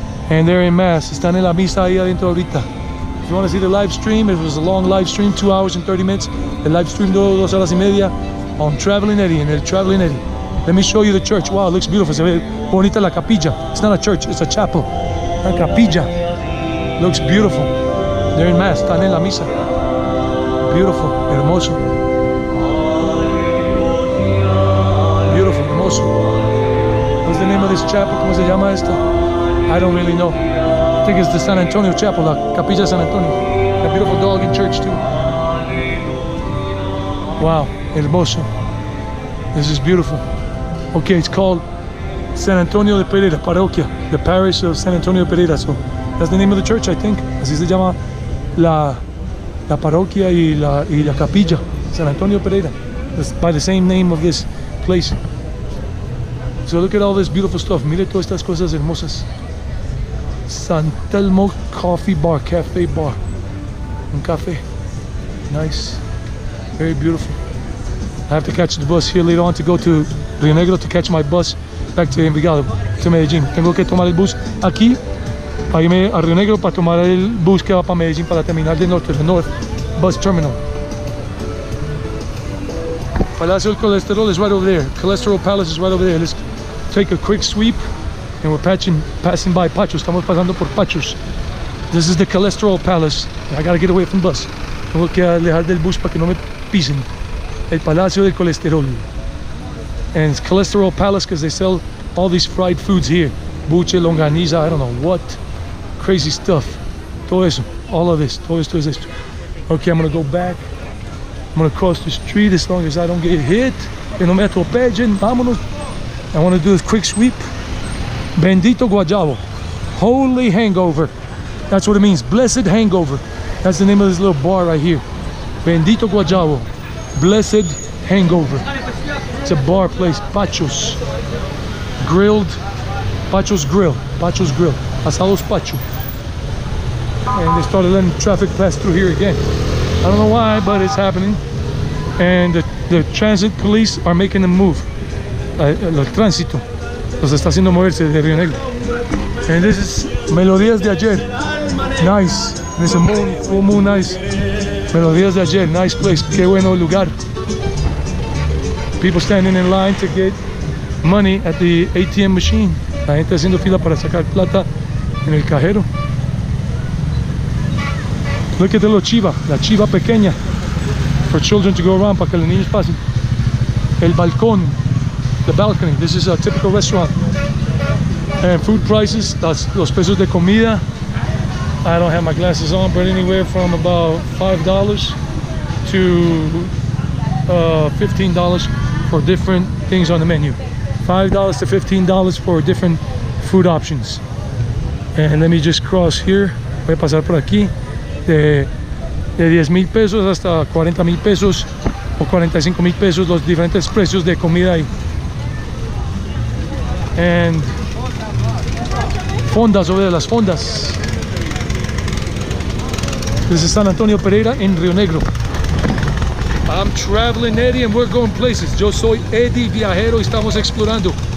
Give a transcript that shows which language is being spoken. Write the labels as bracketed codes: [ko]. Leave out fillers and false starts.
[es] And they're en mass, están en la misa ahí adentro ahorita. [en] If you want to see the live stream, it was a long live stream, 2 hours and 30 minutes. The live stream [es] duró 2 horas y media [en] on Traveling Eddie, [es] en el Traveling Eddie. [en] Let me show you the church. Wow, it looks beautiful. [es] Se ve bonita la capilla. [en] It's not a church, it's a chapel. [es] Una capilla. [en] Looks beautiful. They're in mass, [es] están en la misa. [en] Beautiful, [es] hermoso. [en] Beautiful, [es] hermoso. [en] What's the name of this chapel? [es] ¿Cómo se llama esto? [en] I don't really know. I think it's the San Antonio Chapel, la Capilla San Antonio. A beautiful dog in church too. Wow, [es] hermoso. [en] This is beautiful. Okay, it's called San Antonio de Periera, Parroquia, the parish of San Antonio de Periera. So that's the name of the church, I think. [es] Así se llama la parroquia y la capilla, San Antonio Periera. [en] That's by the same name of this place. So look at all this beautiful stuff. [es] Mire todas estas cosas hermosas. San Telmo Coffee Bar, Cafe Bar. Un café. [en] Nice. Very beautiful. I have to catch the bus here later on to go to Rionegro to catch my bus back to Envigado, to Medellin. [es] Tengo que tomar el bus aquí para irme a Rionegro para tomar el bus que va para Medellin para la terminal del norte, [en] the North Bus Terminal. Palacio del Colesterol is right over there. Cholesterol Palace is right over there. Let's take a quick sweep. And we're passing by Pachos. [es] Estamos pasando por Pachos. [en] This is the Cholesterol Palace. I gotta get away from the bus. [es] Tengo que alejar del bus para que no me pisen. El Palacio del Colesterol. [en] And it's Cholesterol Palace because they sell all these fried foods here. Buche, longaniza, I don't know what. Crazy stuff. [es] Todo eso. [en] All of this. [es] Todo esto es esto. [en] Okay, I'm gonna go back. I'm gonna cross the street as long as I don't get hit. [es] Que no me atropellen. Vámonos. [en] I want to do this quick sweep. Bendito Guayabo, holy hangover. That's what it means, blessed hangover. That's the name of this little bar right here. Bendito Guayabo, blessed hangover. It's a bar place, Pachos. Grilled, Pachos Grill, Pachos Grill, Asados Pacho. And they started letting traffic pass through here again. I don't know why, but it's happening. And the transit police are making them move. [es] El tránsito los está haciendo moverse de Rionegro. [en] And this is Melodías de Ayer. Nice. There's a moon, full moon, nice. Melodías de Ayer, nice place. [es] Qué bueno lugar. [en] People standing in line to get money at the ATM machine. [es] La gente haciendo fila para sacar plata en el cajero. [en] Look at the little chiva, [es] la chiva pequeña. [en] For children to go around, [es] para que los niños pasen. El balcón. [en] The balcony. This is a typical restaurant. And food prices, that's [es] los precios de comida. [en] I don't have my glasses on, but anywhere from about $5 to $15 for different things on the menu. $5 to $15 for different food options. And let me just cross here. [es] Voy a pasar por aquí. De 10,000 pesos hasta 40,000 pesos o 45,000 pesos, los diferentes precios de comida ahí. [en] And fondas over there, [es] las fondas. [en] This is San Antonio Periera in Rionegro. I'm Traveling Eddie and we're going places. [es] Yo soy Eddie Viajero y estamos explorando.